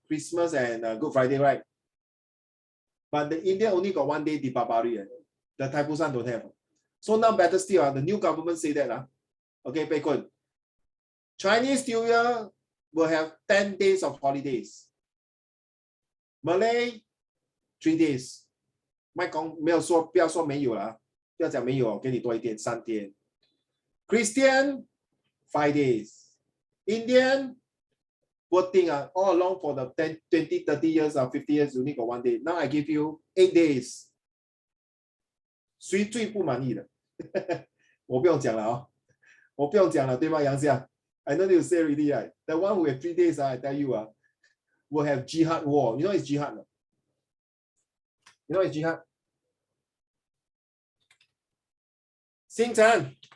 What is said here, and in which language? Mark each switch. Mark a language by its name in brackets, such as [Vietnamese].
[English] Christmas and Good Friday, right? But the India only got 1 day Deepavali. The Thaipusam don't have. So now better still, the new government say that okay, Bei Kun, Chinese New Year will have 10 days of holidays. Malay 3 days. [Chinese] 不要说没有啦，不要讲没有，给你多一点3天。 [English] Christian 5 days. Indian poor thing all along for the 10, 20, 30 years 50 years, you only got 1 day. Now I give you 8 days. [Chinese] 谁最不满意的？我不用讲了我不用讲了，对吗，杨xiang？ [English] I know you say already, right? The one who have 3 days, I tell you, will have jihad war. You know it's jihad? No? You know it's jihad? Xing Chan.